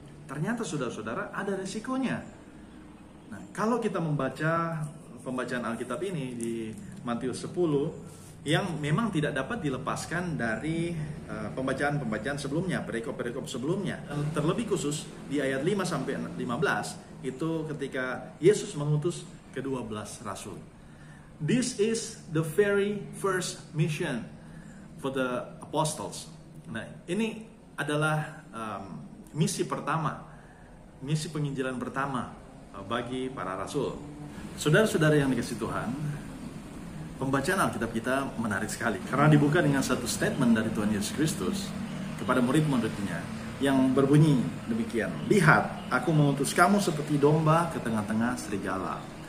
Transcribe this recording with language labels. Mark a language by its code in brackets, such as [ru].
[id] Ternyata saudara-saudara ada resikonya. Nah, kalau kita membaca pembacaan Alkitab ini di Matius 10 yang memang tidak dapat dilepaskan dari pembacaan-pembacaan sebelumnya, perikop-perikop sebelumnya. Terlebih khusus di ayat 5 sampai 15 itu ketika Yesus mengutus ke-12 rasul. [en] This is the very first mission for the apostles. [id] Nah, ini adalah misi pertama, misi penginjilan pertama bagi para rasul. Saudara-saudara yang dikasihi Tuhan, pembacaan Alkitab kita menarik sekali karena dibuka dengan satu statement dari Tuhan Yesus Kristus kepada murid-muridnya yang berbunyi demikian, "Lihat, aku mengutus kamu seperti domba ke tengah-tengah serigala."